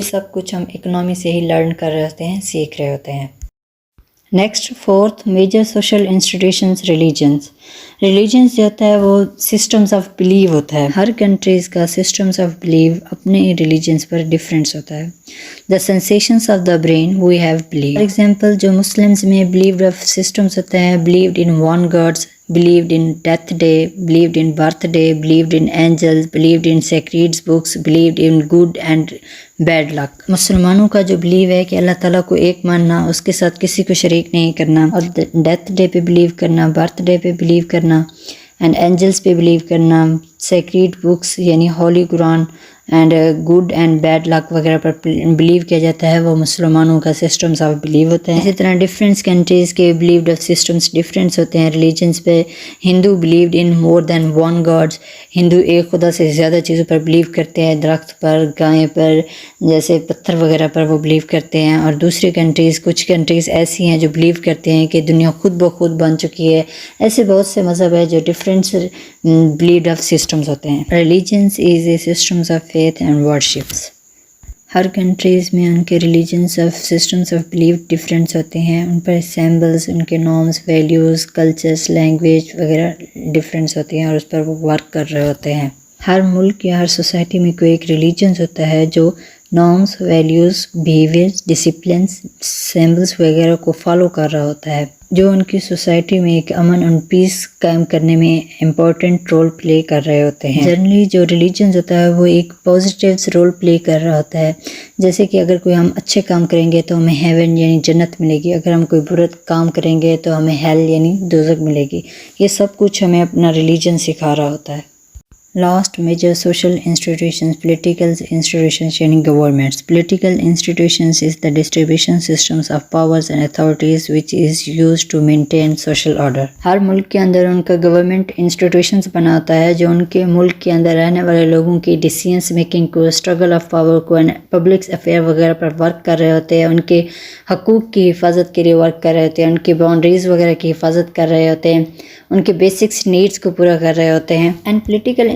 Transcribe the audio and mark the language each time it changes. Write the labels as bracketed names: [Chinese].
[Urdu] یہ سب کچھ ہم اکنامی سے ہی لرن کر رہے ہوتے ہیں، سیکھ رہے ہوتے ہیں. [English] Next fourth major social institutions religions. [Urdu] Religions جو ہوتا ہے وہ سسٹمز آف بلیو ہوتا ہے. ہر کنٹریز کا سسٹمز آف بلیو اپنے ریلیجنز پر ڈفرینس ہوتا ہے. [English] The sensations of the brain we have believe. For example [Urdu] جو مسلمز میں بلیوڈ آف سسٹمز ہوتے ہیں، [English] Believed in one gods, believed in death day, believed in birthday, believed in angels, believed in sacred books, believed in good and bad luck. [Urdu] مسلمانوں کا جو blue ہے کہ اللہ تعالیٰ کو ایک ماننا، اس کے ساتھ کسی کو شریک نہیں کرنا، اور ڈیتھ ڈے پہ بلیو کرنا، برتھ ڈے پہ بلیو کرنا، اینڈ اینجلس پہ بلیو کرنا، سیکریڈ بکس یعنی ہولی قرآن، and good and bad luck وغیرہ پر بلیو کیا جاتا ہے، وہ مسلمانوں کا سسٹمز آف بلیو ہوتا ہے. اسی طرح ڈفرینٹ کنٹریز کے بلیوڈ آف سسٹمز ڈفرینس ہوتے ہیں ریلیجنس پہ. [English] Hindu believed in more than one gods. [Urdu] ہندو ایک خدا سے زیادہ چیزوں پر بلیو کرتے ہیں، درخت پر، گائے پر، جیسے پتھر وغیرہ پر وہ بلیو کرتے ہیں. اور دوسری کنٹریز، کچھ کنٹریز ایسی ہیں جو بلیو کرتے ہیں کہ دنیا خود بخود بن چکی ہے. ایسے بہت سے مذہب ہے جو ڈفرینٹ بلیوڈ آف سسٹمز ہوتے ہیں. [English] Religions is a systems of faith and worships. [Urdu] Hare countries میں ان کے religions of systems of believe difference ہوتے ہیں، ان پر سیمبلز، ان کے نارمز، ویلیوز، کلچرز، لینگویج وغیرہ ڈفرینس ہوتی ہیں، اور اس پر وہ ورک کر رہے ہوتے ہیں. ہر ملک یا ہر سوسائٹی میں کوئی ایک ریلیجنس ہوتا ہے جو نارمز، ویلیوز، بیہیویئرز، ڈسپلنس، سیمبلز وغیرہ کو فالو کر رہا ہوتا ہے، جو ان کی سوسائٹی میں ایک امن اور پیس قائم کرنے میں امپورٹنٹ رول پلے کر رہے ہوتے ہیں. جنرلی جو ریلیجنز ہوتا ہے وہ ایک پازیٹیو رول پلے کر رہا ہوتا ہے، جیسے کہ اگر کوئی ہم اچھے کام کریں گے تو ہمیں ہیون یعنی جنت ملے گی، اگر ہم کوئی برا کام کریں گے تو ہمیں ہیل یعنی دوزخ ملے گی. یہ سب کچھ ہمیں اپنا ریلیجن سکھا رہا ہوتا ہے. [English] Last major social institutions political institutions یعنی governments. Political institutions is the distribution systems of powers and authorities which is used to maintain social order. [Urdu] ہر ملک کے اندر ان کا گورنمنٹ انسٹیٹیوشنز بنا ہوتا ہے جو ان کے ملک کے اندر رہنے والے لوگوں کی ڈیسیژنس میکنگ کو، اسٹرگل آف پاور کو، پبلک افیئر وغیرہ پر ورک کر رہے ہوتے ہیں، ان کے حقوق کی حفاظت کے لیے ورک کر رہے ہوتے ہیں، ان کی باؤنڈریز وغیرہ کی حفاظت کر رہے ہوتے ہیں، ان کے بیسکس نیڈس کو پورا کر رہے ہوتے ہیں. And political